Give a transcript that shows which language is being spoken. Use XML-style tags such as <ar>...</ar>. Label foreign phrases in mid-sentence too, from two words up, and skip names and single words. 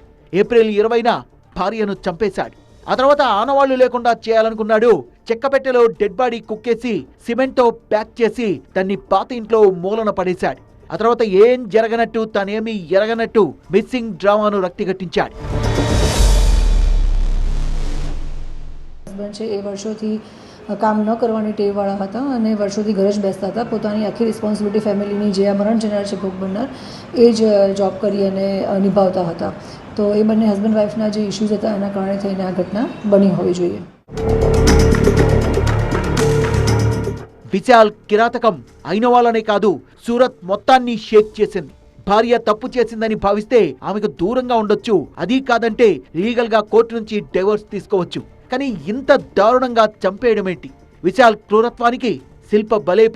<te>ఏప్రిల్ 20న భార్యను చంపేశాడు. ఆ తర్వాత ఆనవాళ్లు లేకుండా చేయాలనుకున్నాడు. చెక్కపెట్టెలో</te> <en>dead body</en> <te>కుక్కేసి సిమెంట్తో ప్యాక్ చేసి దాన్ని పాత ఇంట్లో మూలన పడేశాడు. ఆ తర్వాత ఏం జరగనట్టు, తానేమీ ఎరగనట్టు</te> <en>missing drama</en> <te>రక్తిగట్టించాడు.</te> <gu>કામ ન કરવાની ટેવવાળા હતા અને વર્ષોથી ઘરે જ બેસતા હતા. પોતાની આખી રિસ્પોન્સિબિલિટી ફેમિલીની જે આ મરણ જનાર છે ભોગ બનનાર એ જ જોબ કરી અને નિભાવતા હતા. તો એ બંને</gu> <en>husband wife</en> <gu>જે ઇશ્યુઝ હતા એના કારણે થઈને આ ઘટના બની હોવી જોઈએ.</gu> <te>విశాల్ కిరాతకం అయిన వాళ్ళనే కాదు, సూరత్ మొత్తాన్ని షేక్ చేసింది. భార్య తప్పు చేసిందని భావిస్తే ఆమెకు దూరంగా ఉండొచ్చు, అది కాదంటే లీగల్ గా కోర్టు నుంచి డైవర్స్ తీసుకోవచ్చు. కానీ ఇంత దారుణంగా చంపేయడమేంటి? విశాల్ క్రూరత్వానికి శిల్ప బలైపోయింది.</te>